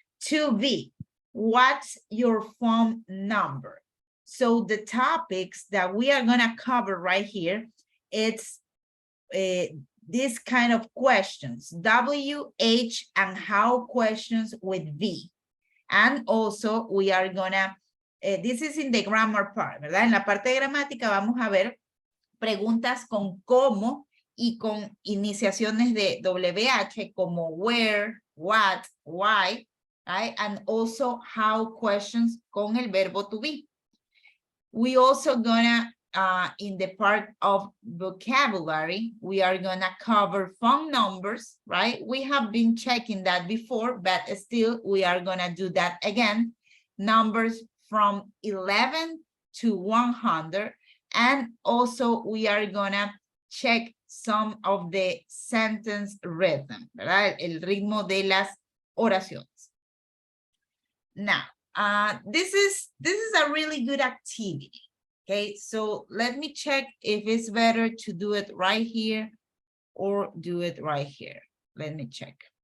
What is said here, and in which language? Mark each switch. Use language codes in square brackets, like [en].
[en] 2B, what's your phone number? So the topics that we are gonna cover right here, it's this kind of questions, W, H, and how questions with V. And also we are gonna, this is in the grammar part, ¿verdad? [es] En la parte de gramática vamos a ver preguntas con cómo y con iniciaciones de WH como where, what, why, right? [en] And also how questions [es] con el verbo [en] to be. We also gonna, in the part of vocabulary, we are gonna cover phone numbers, right? We have been checking that before, but still we are gonna do that again. Numbers from 11 to 100. And also we are gonna check some of the sentence rhythm, ¿verdad? [es] El ritmo de las oraciones. [en] Now, this is a really good activity. Okay, so let me check if it's better to do it right here or do it right here. Let me check.